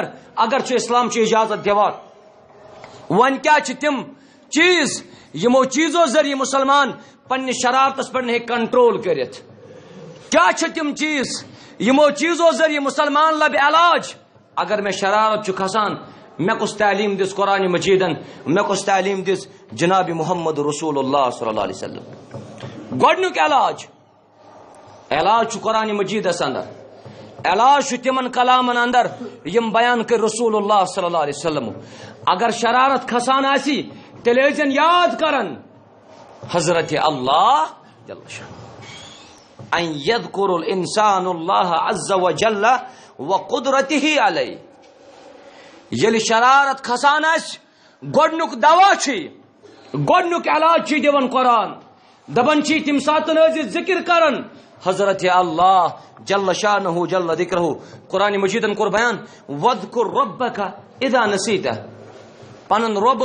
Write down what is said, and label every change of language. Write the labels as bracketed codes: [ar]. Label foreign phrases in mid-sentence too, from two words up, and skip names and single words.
[ks] اگر چھُ اسلام چھُ اجازت دِوان وۄنۍ کیاہ چھِ تِم چیٖز یِمو چیٖزو ذٔریعہٕ مُسلمان پننہِ شرارتس پٮ۪ٹھ ہیٚکہِ کنٹرول کٔرِتھ کیا چھِ تِم چیٖز یِمو چیٖزو ذٔریعہٕ مُسلمان لبہِ علاج اگر مےٚ شرارت چھُ کھسان مےٚ کُس تعلیٖم دِژ قرآنِ مجیٖدن مےٚ کُس تعلیٖم دِژ جناب محمد رسول اللہ [ar] صلی اللہ علیہ وسلم [ks] گۄڈنیُک علاج چھُ قرآنِ مجیٖدس اندر علاج چھُ تِمن کلامن اندر یِم بیان کٔرۍ رسول اللہ [ar] صلی اللہ علیہ وسلم [ks] اگر شرارت کھسان آسی تیٚلہِ ٲسۍزٮ۪ن یاد کران حضرت اللہ [ar] ان یذکر الانسان اللہ عز وجل وقدرتہ علیہ [ks] ییٚلہِ شرارت کھسان آسہِ گۄڈنیُک دوا چھُ گۄڈنیُک علاج چھُ دِوان قرآن دپان چھِ تمہِ ساتہٕ ٲسۍ ذکر کران حضرت اللہ [ar] جل شانہ جل ذکرہ [ks] قرآن مجیدن کوٚر بیان [ar] وذکر ربک اذا نسیتہ [ks] پنُن رۄب